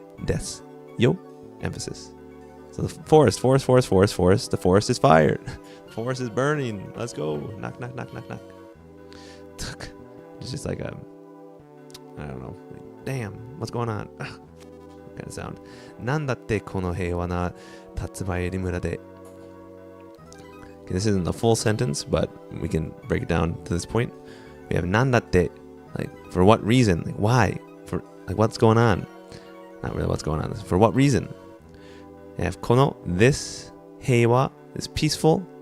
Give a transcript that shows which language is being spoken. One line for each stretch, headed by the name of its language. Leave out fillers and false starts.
English: Des yo, emphasis. So the forest. The forest is fired. The forest is burning. Let's go. Knock, knock, knock, knock, knock. It's just like a, I don't know. Like, damn, what's going on? Kind of sound.
Japanese: なんだってこの平和な竜林村で.
English: Okay, this isn't the full sentence, but we can break it down to this point. We have なんだって, like for what reason? Like why? For like what's going on? Not really what's going on. For what reason? We have この this 平和 is peaceful.